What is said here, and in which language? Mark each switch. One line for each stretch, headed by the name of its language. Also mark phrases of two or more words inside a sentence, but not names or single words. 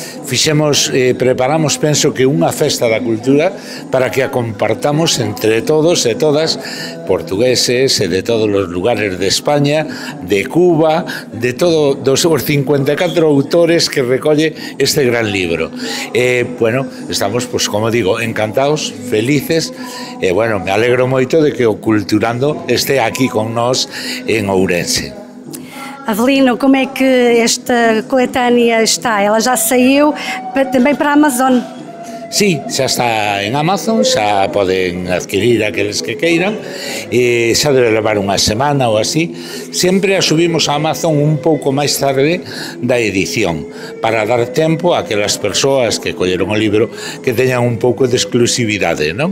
Galician: Preparamos, penso que unha festa da cultura para que a compartamos entre todos e todas, portugueses e de todos os lugares de España, de Cuba, de todos os 54 autores que recolle este gran libro. Bueno, estamos, pues, como digo, encantados, felices, e bueno, me alegro moito de que o Culturando este aquí con nós en Ourense.
Portuguese: Avelino, como é que esta coletânea está? Ela já saiu também para a Amazon?
Galician: Sí, xa está en Amazon, xa poden adquirir aqueles que queiran, e xa debe levar unha semana ou así. Sempre a subimos a Amazon un pouco máis tarde da edición, para dar tempo a aquelas persoas que colleron o libro que teñan un pouco de exclusividade, non?